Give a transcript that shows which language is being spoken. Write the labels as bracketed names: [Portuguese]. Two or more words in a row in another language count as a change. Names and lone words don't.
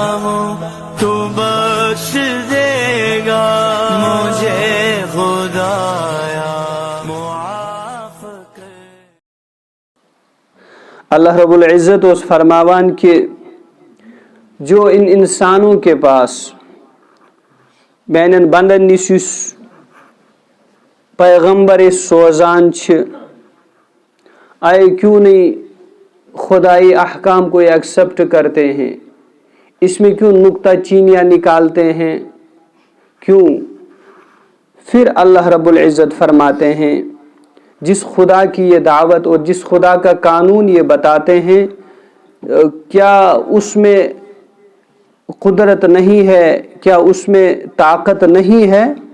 [Urdu] تو بخش دے گا مجھے خدایا معاف کر۔ اللہ رب العزت [Kashmiri] اس فرماوان [Urdu] کہ جو ان انسانوں کے پاس [Kashmiri] بینن بندن نش پیغمبر سوزان [Urdu] آئے کیوں نہیں خدائی احکام کو ایکسپٹ کرتے ہیں، اس میں کیوں نکتہ چینیاں نکالتے ہیں، کیوں؟ پھر اللہ رب العزت فرماتے ہیں جس خدا کی یہ دعوت اور جس خدا کا قانون یہ بتاتے ہیں، کیا اس میں قدرت نہیں ہے، کیا اس میں طاقت نہیں ہے؟